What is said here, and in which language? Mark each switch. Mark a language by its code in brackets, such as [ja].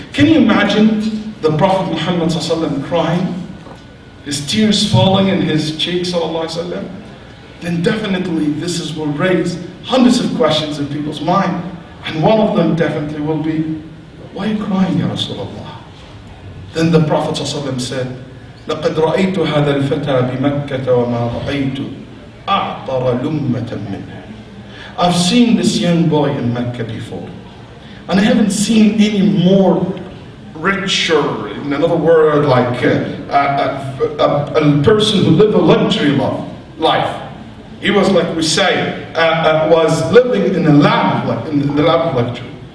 [en] Can you imagine the Prophet Muhammad ﷺ crying? His tears falling in his cheeks, ﷺ? Then definitely this will raise hundreds of questions in people's mind. And one of them definitely will be, why are you crying, Ya Rasulullah? Then the Prophet ﷺ said, [ar] لقد رأيت هذا الفتى بمكة وما رأيت أعطر لمة منه. [en] I've seen this young boy in Mecca before, and I haven't seen any more richer, in another word, like a person who lived a luxury life. He was, like we say, was living in a lap, in the lap of luxury.